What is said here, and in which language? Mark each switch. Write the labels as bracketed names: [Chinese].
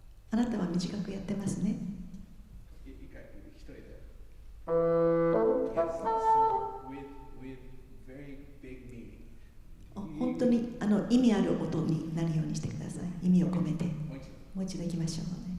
[Japanese] あなたは短くやってますね。一人で。 [English] Yes, so with very big meaning. [Japanese] 本当に意味ある音になるようにしてください。意味を込めて。もう一度いきましょうね。